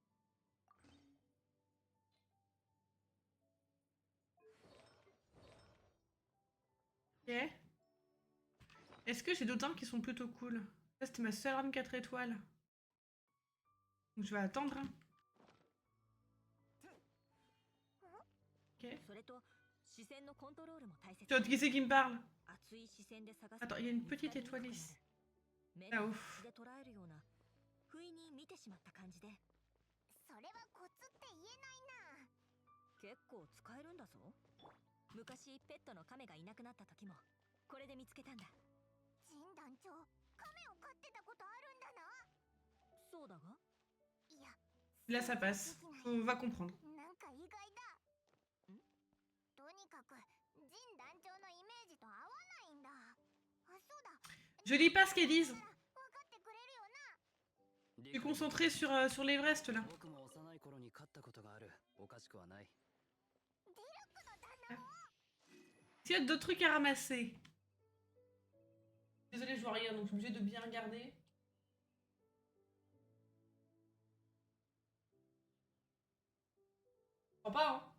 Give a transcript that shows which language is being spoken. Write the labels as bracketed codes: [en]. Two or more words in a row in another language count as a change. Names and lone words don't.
[fr] Ok. Est-ce que j'ai d'autres armes qui sont plutôt cool? Ça, c'était ma seule arme 4 étoiles. Donc, je vais attendre. Hein. Ok. [ja] それと視線のコントロールも大切。 [fr] Tu vois, qui c'est qui me parle? [ja] 熱い視線で探す。 [fr] Attends, il y a une petite étoile ici. Là-haut. [ja] で捉えるような不意に見てしまった感じで。それはコツって言えないな。結構使えるんだぞ。昔ペットのカメがいなくなった時もこれで見つけたんだ。ジン団長、カメを飼ってたことあるんだな。そうだが。いや、 [fr] Là, ça passe. On va comprendre. [ja] なんか意外だ。とにかくジン団長のイメージと合わないんだ。あ、そうだ。 [fr] Je lis pas ce qu'elles disent. [ja] 分かってくれるよな。 [fr] Je suis concentrée sur l'Everest là. [ja] 僕も幼い頃に勝ったことがある。おかしくはない。 [fr] S'il y a d'autres trucs à ramasser. Désolée, je vois rien, donc je suis obligée de bien regarder. Je crois pas, hein.